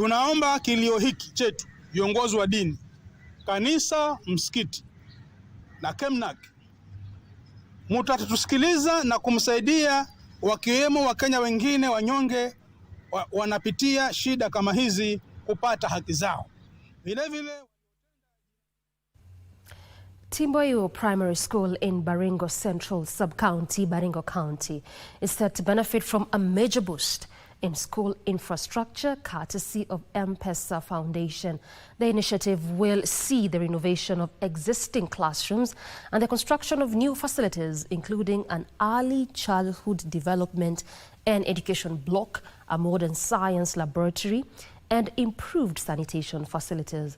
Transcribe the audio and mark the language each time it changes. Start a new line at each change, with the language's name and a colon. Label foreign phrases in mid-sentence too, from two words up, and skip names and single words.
Swahili: Tunaomba kilio hiki chetu, viongozi wa dini, kanisa, msikiti na Kemnak, mutatusikiliza na kumsaidia, wakiwemo Wakenya wengine wanyonge wanapitia shida kama hizi kupata haki zao. Vile
English: Timboyo Primary School in Baringo Central Sub-County, Baringo County, is set to benefit from a major boost in school infrastructure courtesy of M-Pesa Foundation. The initiative will see the renovation of existing classrooms and the construction of new facilities, including an early childhood development and education block, a modern science laboratory, and improved sanitation facilities.